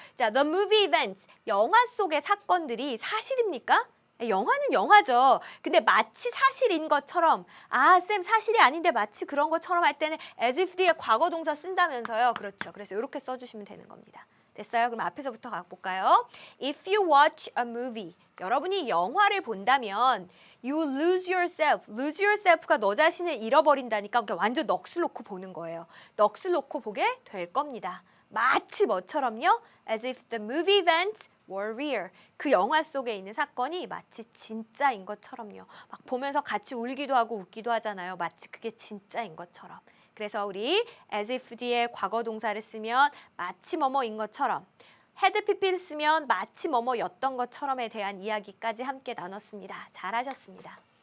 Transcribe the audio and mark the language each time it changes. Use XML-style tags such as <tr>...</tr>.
<ko>자,</ko> <en>the movie events,</en> <ko>영화 속의 사건들이 사실입니까? 영화는 영화죠. 근데 마치 사실인 것처럼, 쌤 사실이 아닌데 마치 그런 것처럼 할 때는 as if 뒤에 과거 동사 쓴다면서요. 그렇죠. 그래서 이렇게 써주시면 되는 겁니다. 됐어요? 그럼 앞에서부터 가볼까요?</ko> <en>If you watch a movie,</en> <ko>여러분이 영화를 본다면</ko> <en>you lose yourself.</en> <ko>lose yourself가 너 자신을 잃어버린다니까 완전 넋을 놓고 보는 거예요. 넋을 놓고 보게 될 겁니다. 마치 뭐처럼요?</ko> <en>As if the movie events were real.</en> <ko>그 영화 속에 있는 사건이 마치 진짜인 것처럼요. 막 보면서 같이 울기도 하고 웃기도 하잖아요. 마치 그게 진짜인 것처럼. 그래서 우리 as if 뒤에 과거 동사를 쓰면 마치 뭐뭐인 것처럼, had pp를 쓰면 마치 뭐뭐였던 것처럼에 대한 이야기까지 함께 나눴습니다. 잘하셨습니다.</ko>